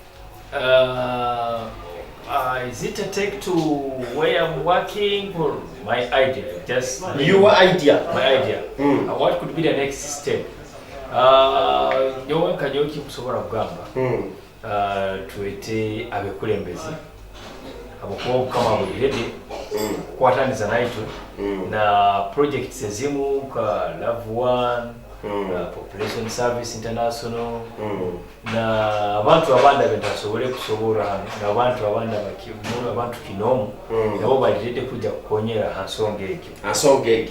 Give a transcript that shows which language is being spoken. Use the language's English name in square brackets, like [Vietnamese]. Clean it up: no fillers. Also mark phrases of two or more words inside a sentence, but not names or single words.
[English] Is it a take to where I'm working or my idea? Just Your idea. my idea. What could be the next step? [Nyoro] Nyowe kanyoki kusobola kugamba. Tuwete abekulembezi. Abokuwa kama bulirede. Kwataniza naitu. Na projects ezimu ka Love One. Population Service International na abantu abanda bentasobole kusobora n'abantu abanda bakimura abantu kinomu nabo balirede kujja kukonyera hansonge ekyo.